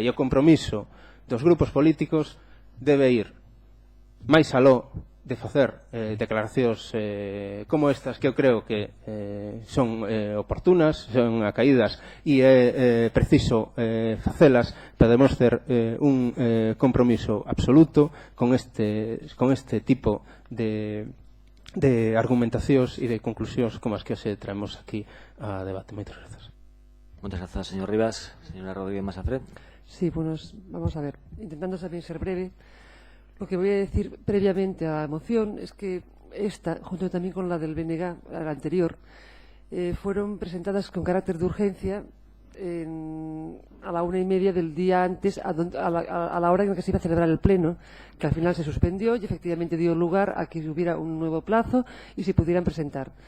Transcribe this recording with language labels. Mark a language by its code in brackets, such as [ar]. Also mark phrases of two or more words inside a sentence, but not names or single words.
[gl] E o compromiso dos grupos políticos debe ir máis aló de facer declaracións como estas, que eu creo que son oportunas, son acaídas, e é preciso facelas para demostrar un compromiso absoluto con este tipo de argumentacións e de conclusións como as que hoxe traemos aquí a debate. Moitas grazas. [es] Muchas gracias, señor Rivas. Señora Rodríguez Masafred. Sí, bueno, vamos a ver, intentando también ser breve. Lo que voy a decir previamente a la moción es que esta, junto también con la del BNG, la anterior, fueron presentadas con carácter de urgencia a la 1:30 del día antes, a la hora en la que se iba a celebrar el pleno, que al final se suspendió y efectivamente dio lugar a que hubiera un nuevo plazo y se pudieran presentar.